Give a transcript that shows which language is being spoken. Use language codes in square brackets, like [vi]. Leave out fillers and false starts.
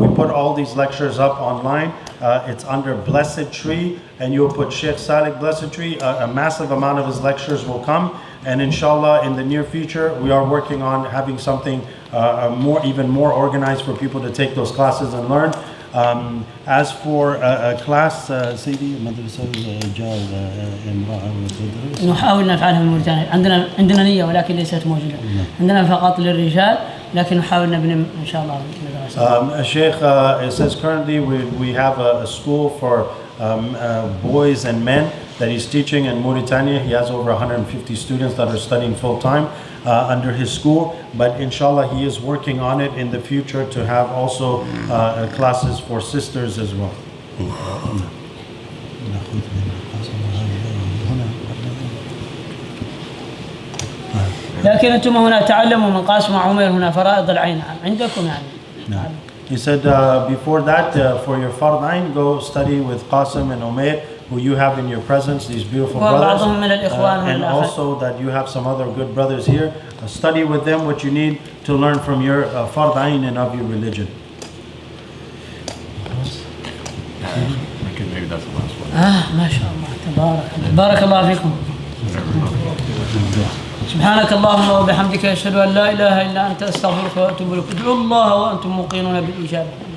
[en] We put all these lectures up online. It's under Blessed Tree, and you'll put Shaykh Salek Blessed Tree. A massive amount of his lectures will come, and inshallah, in the near future, we are working on having something even more organized for people to take those classes and learn. As for a class, [ar] سيدي مدرسة رجال امرأة وتدرس. نحاول نفعلها في موريتانيا. عندنا نية ولكن ليست موجودة. عندنا فقط للرجال لكن نحاول نبني إن شاء الله مدرسة. [en] Sheikh, it says currently we have a school for boys and men that he's teaching in Mauritania. He has over 150 students that are studying full time under his school, but inshallah he is working on it in the future to have also classes for sisters as well. [ar] لكن أنتم هنا تعلموا من قاسم وعمير هنا فرائض العين عندكم يعني. نعم. [en] He said before that, for your fard ain, go study with Qasim and Umair, who you have in your presence, these beautiful brothers, and also that you have some other good brothers here. Study with them what you need to learn from your fard ain and of your religion. Okay, maybe that's the last one. [ar] ما شاء الله تبارك الله بارك الله فيكم. سبحانك اللهم وبحمدك أشهد أن لا إله إلا أنت أستغفرك وأتوب إليك. ادعوا الله وأنتم موقنون بالإجابة.